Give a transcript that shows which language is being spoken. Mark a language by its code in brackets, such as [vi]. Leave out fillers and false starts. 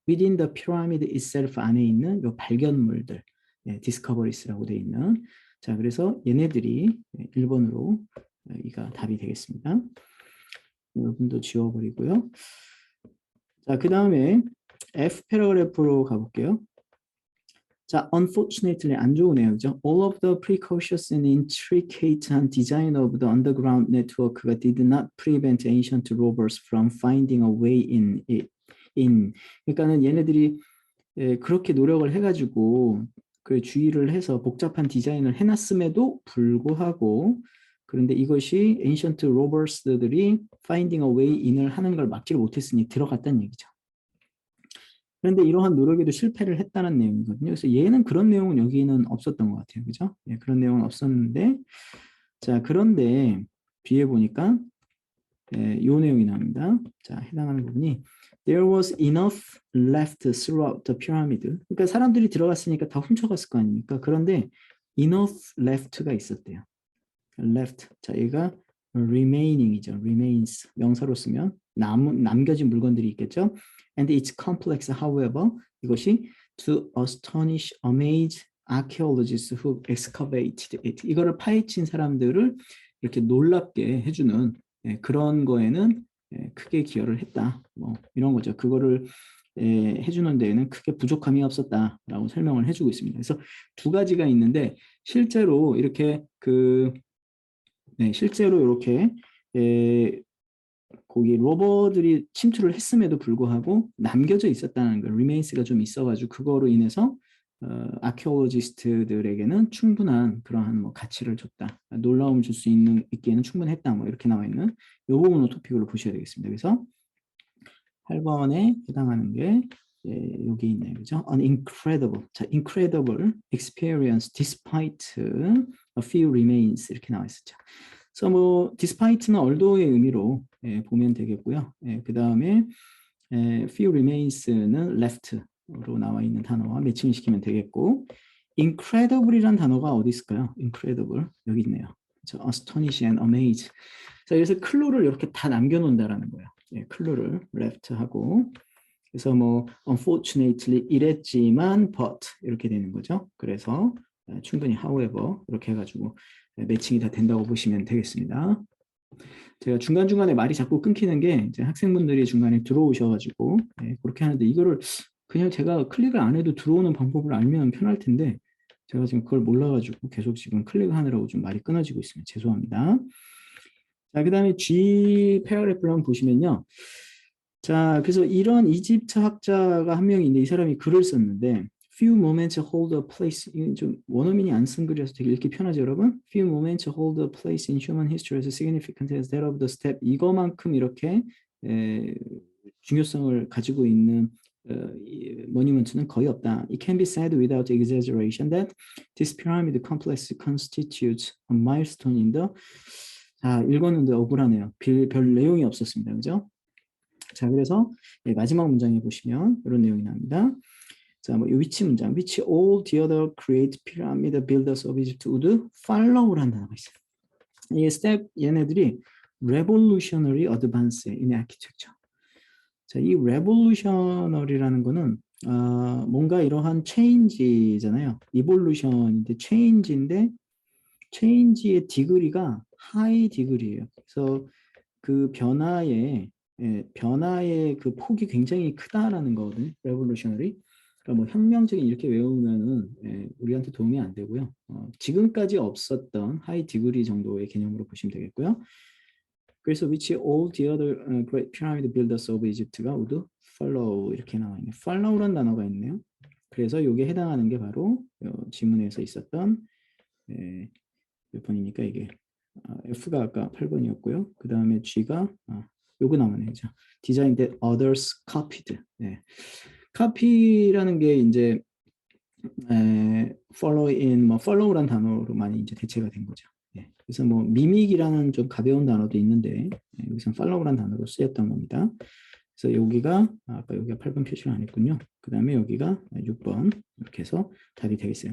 [en] Within the pyramid itself [ko] 안에 있는 요 발견물들, discoveries라고 되어 있는. 자, 그래서 얘네들이 1번으로 이가 답이 되겠습니다. 여러분도 지워버리고요. 자, 그 다음에 F 패러그래프로 가볼게요. 자, unfortunately 안 좋으네요, 그죠? [en] All of the precocious and intricate design of the underground network가 did not prevent ancient robbers from finding a way in. [ko] 그러니까는 얘네들이 그렇게 노력을 해가지고 그 주의를 해서 복잡한 디자인을 해놨음에도 불구하고 그런데 이것이 [en] ancient robbers [ko] 들이 [en] finding a way in [ko] 을 하는 걸 막지를 못했으니 들어갔다는 얘기죠. 그런데 이러한 노력에도 실패를 했다는 내용이거든요. 그래서 얘는 그런 내용은 여기는 없었던 것 같아요. 그죠? 예, 그런 내용은 없었는데, 자, 그런데 뒤에 보니까 예, 이 내용이 나옵니다. 자, 해당하는 부분이 [en] There was enough left throughout the pyramid. [ko] 그러니까 사람들이 들어갔으니까 다 훔쳐갔을 거 아닙니까? 그런데 [en] enough left [ko] 가 있었대요. left. 자, 얘가 remaining이죠. [en] remains. [ko] 명사로 쓰면 남겨진 물건들이 있겠죠. [en] And it's complex, however, [ko] 이것이 [en] to astonish, amaze archaeologists who excavated it. [ko] 이거를 파헤친 사람들을 이렇게 놀랍게 해주는 그런 거에는 크게 기여를 했다. 뭐 이런 거죠. 그거를 해주는 데에는 크게 부족함이 없었다라고 설명을 해주고 있습니다. 그래서 두 가지가 있는데 실제로 이렇게 실제로 이렇게 거기 로버들이 침투를 했음에도 불구하고 남겨져 있었다는 거, 리메인스가 좀 있어가지고 그거로 인해서 아키올로지스트들에게는 충분한 그러한 뭐 가치를 줬다, 놀라움을 줄 수 있기에는 충분했다, 뭐 이렇게 나와 있는 이 부분을 토픽으로 보셔야 되겠습니다. 그래서 8번에 해당하는 게 여기 있네요, 그죠? [en] An incredible, 자, incredible experience despite a few remains [ko] 이렇게 나와 있었죠. 그래서 뭐 despite는 although의 의미로 보면 되겠고요. 그 다음에 few remains는 left로 나와 있는 단어와 매칭을 시키면 되겠고, incredible이란 단어가 어디 있을까요? incredible 여기 있네요. [en] 그렇죠? astonish and amaze. [ko] 자, 그래서 클루를 이렇게 다 남겨놓는다라는 거예요. 클루를 left하고, 그래서 뭐 unfortunately 이랬지만 but 이렇게 되는 거죠. 그래서 충분히 however 이렇게 해가지고 매칭이 다 된다고 보시면 되겠습니다. 제가 중간중간에 말이 자꾸 끊기는 게 이제 학생분들이 중간에 들어오셔가지고 그렇게 하는데, 이거를 그냥 제가 클릭을 안 해도 들어오는 방법을 알면 편할 텐데 제가 지금 그걸 몰라가지고 계속 지금 클릭하느라고 좀 말이 끊어지고 있습니다. 죄송합니다. 자, 그 다음에 G 패러그래프를 한번 보시면요. 자, 그래서 이런 이집트 학자가 한 명이 있는데 이 사람이 글을 썼는데 [en] few moments hold a place, [ko] 좀 원어민이 안 쓴 글이라서 되게 읽기 편하죠, 여러분? [en] Few moments hold a place in human history as significant as that of the step. [ko] 이거만큼 이렇게 중요성을 가지고 있는 모니먼트는 거의 없다. [en] It can be said without exaggeration that this pyramid complex constitutes a milestone in the. [ko] 자, 읽었는데 억울하네요. 별 내용이 없었습니다, 그죠? 자, 그래서 마지막 문장에 보시면 이런 내용이 나옵니다. 자, 뭐 위치 문장, [en] which all the other great pyramid builders of Egypt would follow라는 [ko] 단어가 있어요. [en] 이 step [ko] 얘네들이 [en] revolutionary advance in architecture. [ko] 자, 이 revolutionary라는 거는 뭔가 이러한 change잖아요. evolution인데 change인데 change의 디그리가 [en] high degree [ko] 예요. 그래서 그 변화의 그 폭이 굉장히 크다라는 거거든요. [en] revolutionary. [ko] 그러니까 뭐 혁명적인 이렇게 외우면은 우리한테 도움이 안 되고요. 지금까지 없었던 하이 디그리 정도의 개념으로 보시면 되겠고요. [en] 그래서 which all the other great pyramid builders of Egypt가 would follow [ko] 이렇게 나와 있네요. follow라는 단어가 있네요. 그래서 이게 해당하는 게 바로 지문에서 있었던 몇 번입니까 이게? F가 아까 8번이었고요. 그 다음에 G가 요거 나오네요. [en] Design that others copied. [ko] copy라는 게 이제 follow라는 단어로 많이 이제 대체가 된 거죠. 그래서 뭐 미믹이라는 좀 가벼운 단어도 있는데 여기서 follow라는 단어로 쓰였던 겁니다. 그래서 여기가 아까 여기가 8번 표시를 안 했군요. 그 다음에 여기가 6번 이렇게 해서 답이 되겠어요.